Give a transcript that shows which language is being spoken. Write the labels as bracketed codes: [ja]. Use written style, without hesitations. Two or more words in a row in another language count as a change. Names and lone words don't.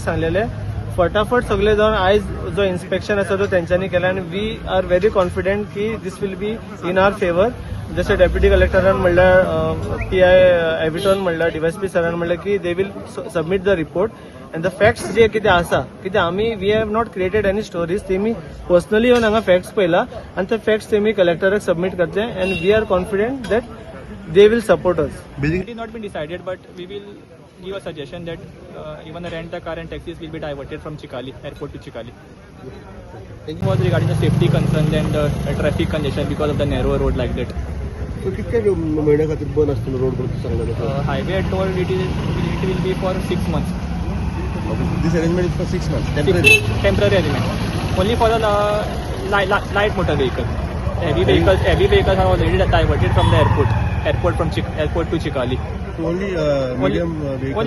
[kok] सांगलेले फटाफट सगळे जावन आयज जो इन्स्पेक्शन आसा तो तेंच्यांनी केला आनी [en] we are very confident [kok] की [en] this will be in our favour [kok] जशें डेप्युटी कलेक्टरान म्हणल्यार PI एविटॉन म्हणल्यार डीवायएसपी सरान म्हणल्यार की [en] they will submit the report and the facts [kok] जे कितें आसा कितें आमी [en] we have not created any stories [kok] तेमी पर्सनली येवन हांगा फॅक्ट्स पयला आनी ते फॅक्ट्स तेमी कलेक्टराक सबमीट करतले [en] and we are confident that they will support us. It has not been decided, but we will give a suggestion that even the rent a car and taxis will be diverted from Chikali airport to Chikali. It was regarding the safety concern and the traffic congestion because of the narrow road like that. [kok] So कितके महिन्या खातीर बंद आसतलो रोड करता सांगला [en] Highway told it will be for 6 months. This arrangement is for 6 months. Temporary arrangement. Only for the light motor vehicle. Heavy vehicles are already diverted from the airport to Chikali. So only medium vehicle.